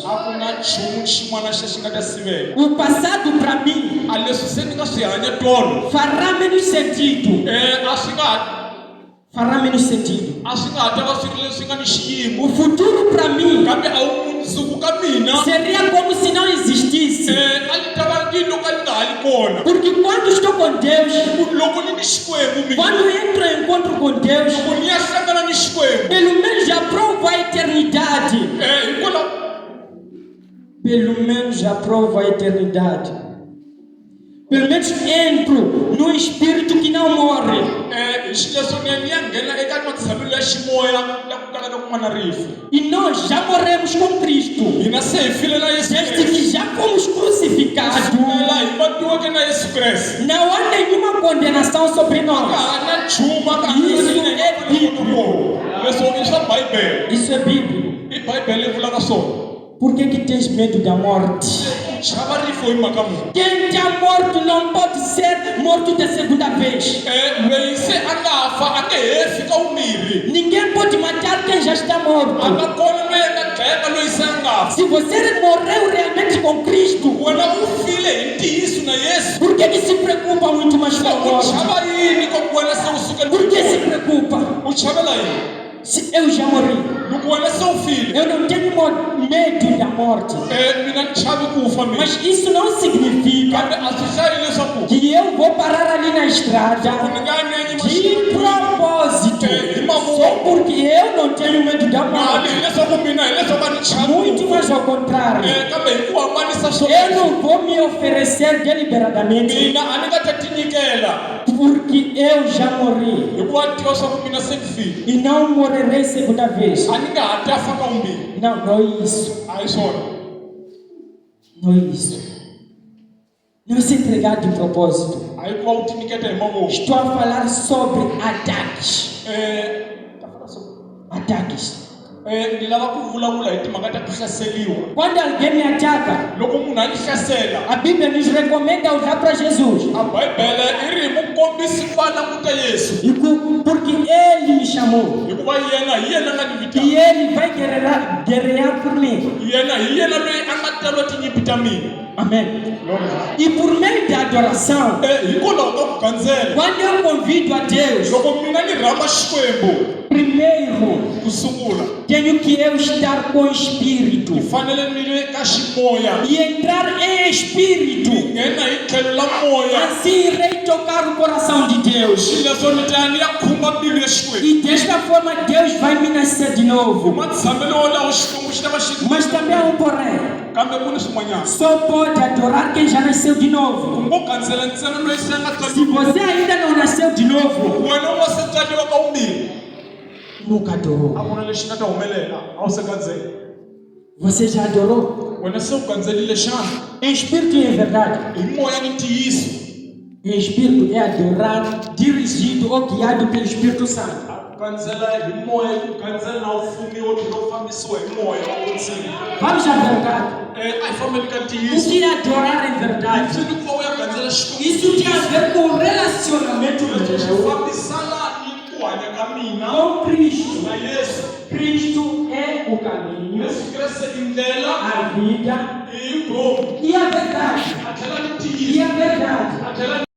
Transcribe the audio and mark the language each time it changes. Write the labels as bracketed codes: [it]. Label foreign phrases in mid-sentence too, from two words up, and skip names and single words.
[ts] a ku na nchumu xin'wana xa xi nga ta sivela [pt] O passado para mim [ts] a leswi se ni nga swi hanya tolo [pt] fará menos sentido. [ts] a swi nga [pt] Fará menos sentido. [ts] a swi nga ha ta va swi ri leswi nga ni xiyimo [pt] O futuro para mim [ts] kambe a wu mundzuku ka mina [pt] seria como se não existisse. [ts] a ni ta va ndilo ka ni nga ha li kona [pt] Porque quando estou com Deus, [ts] loko ni ni xikwembu mina [pt] quando entro em encontro com Deus, [ts] loko ni ya hlangana ni xikwembu [pt] pelo menos aprovo a eternidade. [ts] hikwalaho [pt] Pelo menos aprovo a eternidade. Pelo menos entro no espírito que não morre. [ts] hi xileswo ni ya nghena eka matshamelo ya ximoya la ku kalaka ku nga na rifu [pt] E nós já morremos com Cristo. [ts] hina se hi file na yesu [pt] Desde kreste que já fomos crucificados. [ts] la hi vatiweke na yesu kreste [pt] Não há nenhuma condenação sobre [ts] ka [pt] nós. [ts] ha na nchumu ka [pt] Isso é bíblico. [ts] leswo i swa bibele [pt] Isso é bíblico. [ts] i bibele yi vulaka swona [pt] Por que tens medo da morte? [ts] chava rifu hi mhaka muni [pt] Quem já morto não pode ser morto da segunda vez. [ts] loyi se a nga fa a nge he fika wumbirhi [pt] Ninguém pode matar quem já está [ts] a [pt] morto. [ts] nga kona loyi a nga dlayaka loyi se a nga fa [pt] Se você morreu realmente com Cristo, [ts] wena u file hi ntiyiso na yesu [pt] por que se preocupa muito mais com a [ts] u [pt] morte? [ts] chava yini ka ku wena se u sukela [pt] Por que se preocupa? [ts] u chavela yini [pt] Se eu já morri, [ts] loko wena se u file [pt] eu não tenho medo da morte. [ts] mina ni chavi ku fa mina [pt] Mas isso não significa [ts] kambe a swi hlayi leswaku [pt] que eu vou parar ali na estrada [ts] ni nga nyenyi [pt] de propósito. [ts] hi mavoko [pt] Só porque eu não tenho medo da morte. [ts] mali hileswaku mina hileswaku a ni chavi [pt] Muito mais ao contrário. [ts] kambe hi ku hambanisa swo [pt] Eu não vou me oferecer deliberadamente [ts] mina a ni nga ta tinyikela [pt] porque eu já morri [ts] hikuva ni tiva swaku mina se ni file [pt] e não morrerei segunda vez. [ts] a ni nga ha ta fa ka wumbirhi [pt] Não, não é isso. a hi swona Não é isso. Não é se entregar de propósito. [ts] a hi ku va u tinyiketa hi mavoko [pt] Estou a falar sobre ataques. Ataques. [ts] ni lava ku vulavula hi timhaka ta ku hlaseliwa [pt] Quando alguém me ataca, [ts] loko munhu a ni hlasela [pt] a Bíblia nos recomenda olhar para Jesus. [ts] a bibele i ri hi mukombisi ku va languta yesu [pt] Porque Ele me chamou. [ts] hikuva hi yena nga ni [pt] E [ts] vitana [pt] Ele vai guerrear por mim. [ts] hi yena loyi a nga talwa tinyimpi ta mina [pt] Amém. E por meio da adoração, [ts] hikwalaho ka ku gandzela [pt] quando eu convido a Deus, [ts] loko mina ni rhamba xikwembu [pt] primeiro, [ts] kusungula [pt] tenho que eu estar com o Espírito [ts] fanele nibe ka ximoya [pt] e entrar em Espírito. [ts] nghena hi tlhelo la moya [pt] Assim irei tocar o coração de Deus. [ts] leswo ni ta ni ya khumba mbilu ya Xikwembu [pt] E desta forma Deus vai me nascer de novo. [ts] matshamelo wolawo Xikwembu xi ta va xi [pt] Mas também há um porém. [ts] kambe ku ni swin'wanyana [pt] Só pode adorar quem já nasceu de novo. [ts] ngo gandzela ntsena loyi se a nga [pt] Se você ainda não nasceu de novo, [ts] wena wa se tswariwa ka vumbirhi [pt] nunca [ts] a [pt] adorou. [ts] vona lexi nga ta humelela a wu se gandzela [pt] Você já adorou? [ts] wena se u gandzelile xana [pt] Em espírito e em verdade. [ts] hi moya ni ntiyiso [pt] Em espírito é adorar dirigido ou guiado pelo Espírito Santo. [ts] ku gandzela hi moya ku gandzela na ufumiwo tlhelo u fambisiwa hi moya wa ku ndzeni [pt] Vamos à verdade. [ts] a hi fambeli ka [pt] O [ts] ntiyiso [pt] que é adorar em verdade? [ts] swi ku va u ya gandzela Xikwembu [pt] Isso tem a ver com o relacionamento [ts] leswi swi [pt] meu [ts] fambisana ni ku hanya ka mina [pt] com Cristo. [ts] na Yesu [pt] Cristo é o caminho, [ts] Yesu Kreste i ndlela [pt] a vida [ts] i vutomi [pt] e a verdade. [ts] a tlhela ni [pt] E [ts] ntiyiso [pt] a verdade. [ts] a tlhela